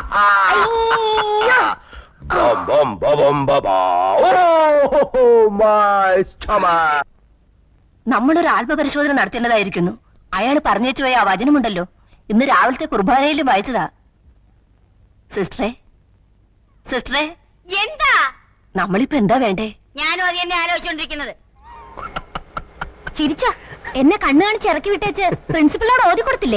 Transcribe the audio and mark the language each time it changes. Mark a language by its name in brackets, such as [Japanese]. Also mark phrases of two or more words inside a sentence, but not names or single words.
[English] Come on. Bom, bom, bom, bom, bom, bom. Oh, my stomach. [Malayalam] നമ്മളൊരു ആത്മപരിശോധന നടത്തേണ്ടതായിരിക്കുന്നു. അയാൾ പറഞ്ഞേച്ചു പോയ ആ വചനമുണ്ടല്ലോ, ഇന്ന് രാവിലത്തെ കുർബാനയിലും വായിച്ചതാ. സിസ്റ്ററെ, സിസ്റ്ററെ, എന്താ? നമ്മളിപ്പോ എന്താ വേണ്ടേ? ഞാനും അത് തന്നെ ആലോചിച്ചോണ്ടിരിക്കുന്നത്. ചിരിച്ച എന്നെ കണ്ണു കാണിച്ച് ഇറക്കി വിട്ടേച്ച് പ്രിൻസിപ്പളിനോട് ഓതി കൊടുത്തില്ലേ?